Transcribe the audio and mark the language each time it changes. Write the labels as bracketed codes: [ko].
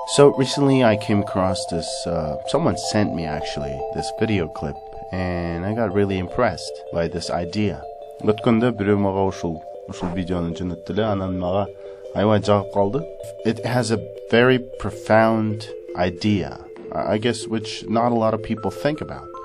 [en] So recently I came across this, someone sent me actually this video clip and I got really impressed by this idea. [ky] Өткөндө бирөө мага ушул видеону жөнөттү эле, анан мага аябай жагып калды. [en] It has a very profound idea, I guess, which not a lot of people think about.